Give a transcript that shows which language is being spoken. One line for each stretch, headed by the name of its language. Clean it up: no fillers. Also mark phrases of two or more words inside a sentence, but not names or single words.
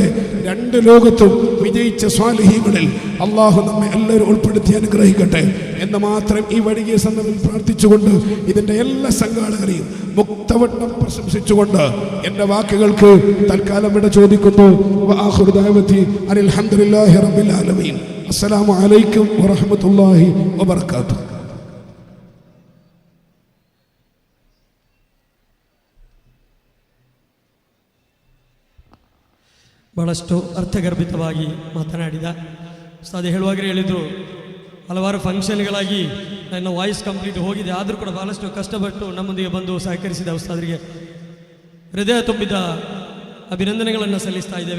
Malayalam: രണ്ട് ലോകത്തും വിജയിച്ച സ്വാലിഹീങ്ങളിൽ അള്ളാഹു നമ്മെ എല്ലാവരും ഉൾപ്പെടുത്തി അനുഗ്രഹിക്കട്ടെ എന്ന് മാത്രം ഈ വഴിയെ സന്ദർഭത്തിൽ പ്രാർത്ഥിച്ചുകൊണ്ട് ഇതിൻ്റെ എല്ലാ സംഘാടകരെയും മുക്തവണ്ണം പ്രശംസിച്ചുകൊണ്ട് എൻ്റെ വാക്കുകൾക്ക് തൽക്കാലം ഇവിടെ ചോദിക്കുന്നു.
Arabic: وآخر دعوانا أن الحمد لله رب العالمين. السلام عليكم ورحمة الله وبركاته.
Kannada: ಬಹಳಷ್ಟು ಅರ್ಥಗರ್ಭಿತವಾಗಿ ಮಾತನಾಡಿದ ಉಸ್ತಾದ್ ಹೇಳುವಾಗಲೇ ಹೇಳಿದರು, ಹಲವಾರು ಫಂಕ್ಷನ್ಗಳಾಗಿ ನನ್ನ ವಾಯ್ಸ್ ಕಂಪ್ಲೀಟ್ ಹೋಗಿದೆ, ಆದರೂ ಕೂಡ ಬಹಳಷ್ಟು ಕಷ್ಟಪಟ್ಟು ನಮ್ಮೊಂದಿಗೆ ಬಂದು ಸಹಕರಿಸಿದ ಉಸ್ತಾದ್ರಿಗೆ ಹೃದಯ ತುಂಬಿದ ಅಭಿನಂದನೆಗಳನ್ನು ಸಲ್ಲಿಸ್ತಾ ಇದ್ದೇವೆ.